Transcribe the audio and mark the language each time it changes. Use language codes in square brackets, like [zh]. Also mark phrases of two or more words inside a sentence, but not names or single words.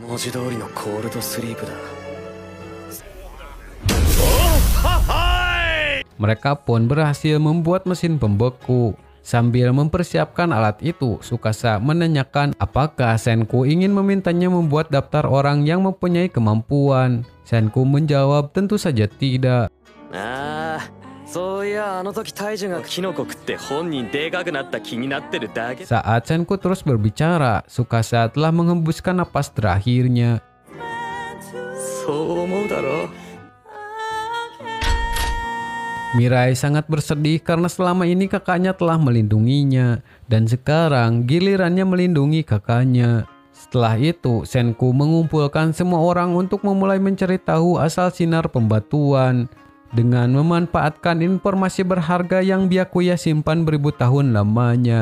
[id] Mereka pun berhasil membuat mesin pembeku. Sambil mempersiapkan alat itu, Tsukasa menanyakan apakah Senku ingin memintanya membuat daftar orang yang mempunyai kemampuan. Senku menjawab tentu saja tidak. [ja] そういやあの時大樹がキノコ食って本人でかくなった気になってるだけ。 [id] Saat Senku terus berbicara, Tsukasa telah menghembuskan napas terakhirnya. [ja] そう思うだろ。 [id] Mirai sangat bersedih karena selama ini kakaknya telah melindunginya dan sekarang gilirannya melindungi kakaknya. Setelah itu, Senku mengumpulkan semua orang untuk memulai mencari tahu asal sinar pembatuan dengan memanfaatkan informasi berharga yang Byakuya simpan beribu tahun lamanya.